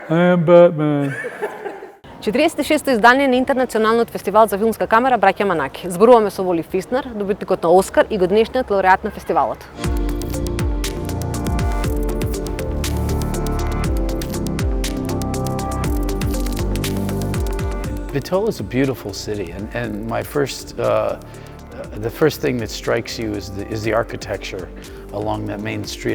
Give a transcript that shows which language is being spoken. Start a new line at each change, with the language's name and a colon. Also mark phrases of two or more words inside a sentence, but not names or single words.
English: I'm Batman.
Macedonian: 46-то издание на Интернационалниот фестивал за филмска камера браќа Манаки. Зборуваме со Воли Фистер, добитникот на Оскар и годишниот лауреат на фестивалот.
English: Bitola is a beautiful city, and my the first thing that strikes you is the architecture along that main street.